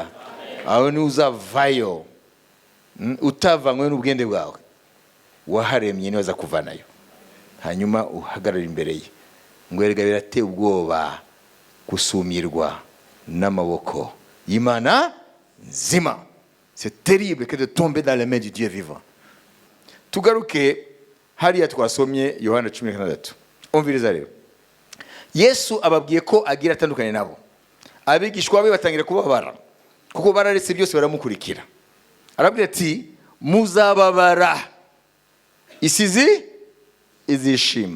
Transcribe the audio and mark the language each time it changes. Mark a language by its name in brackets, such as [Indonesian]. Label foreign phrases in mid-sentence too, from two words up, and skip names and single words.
[Kinyarwanda] Aho ni uzavayo, utavanywe n'ubwende bwawe, waharemye niwe aza kuvanayo, hanyuma uhagarara imbere ye. Ngo erega birateye ubwoba gusumirwa n'amaboko y'Imana nzima. [French] C'est terrible que de tomber dans les mains du Dieu vivant. [Kinyarwanda] Tugaruke hariya twasomye Yohana 16. Umviriza rero. Yesu ababwiye ko agira atandukanye nabo. Abigishwa be batangira kubabara kuko bararetse byose baramukurikira. Arabwira ati muzababara, isizi izishima.